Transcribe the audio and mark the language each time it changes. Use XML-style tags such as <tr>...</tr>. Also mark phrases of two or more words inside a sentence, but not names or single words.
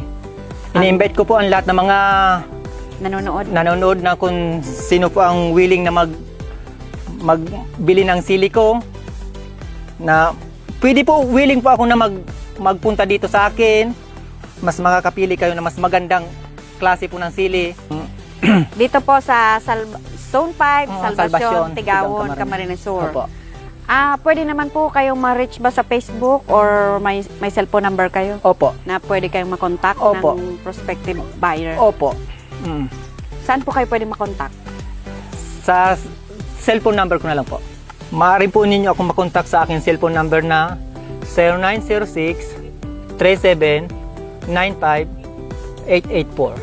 <tl>Ini-invite ko po ang lahat ng mga nanonood na kung sino po ang willing na magbili ng sili ko, na pwede po, willing po ako na magpunta dito sa akin. Mas makakapili kayo na mas magandang klase po ng sili. Dito po sa Zone 5, Salvacion, Salvacion, Tigawon, Camarines. Camarines Sur. Opo. Pwede naman po kayong ma-reach ba sa Facebook or may cellphone number kayo Opo. na pwede kayong makontak Opo. ng</tl> <en>prospective buyer?</en> <tl>Opo. Saan po kayo pwede makontak? Sa cellphone number ko na lang po. Maaari po ninyo akong makontak sa aking cellphone number na 0906-37-95-884.</tl>